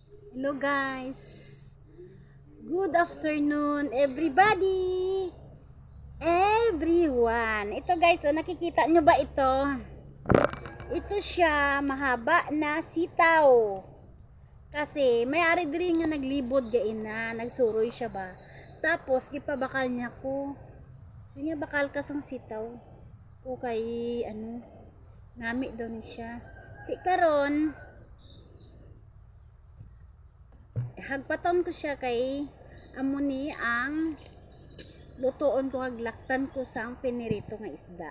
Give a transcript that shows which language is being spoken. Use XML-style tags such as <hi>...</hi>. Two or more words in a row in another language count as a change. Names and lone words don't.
<en>Hello guys. Good afternoon everybody. Everyone.</en> <tl>Ito guys, nakikita nyo ba ito? Ito siya, mahaba na sitaw.</tl> <hil>Kasi may-ari diri nga naglibod gain na, nagsuroy siya ba. Tapos gipabakal niya ko. Sige bakal ka sang sitaw. O kay ngami daw ni siya. Kay karon hagpaton ko siya kay amo ni ang lutoon ko, haglaktan ko sang pinirito nga isda.</hil>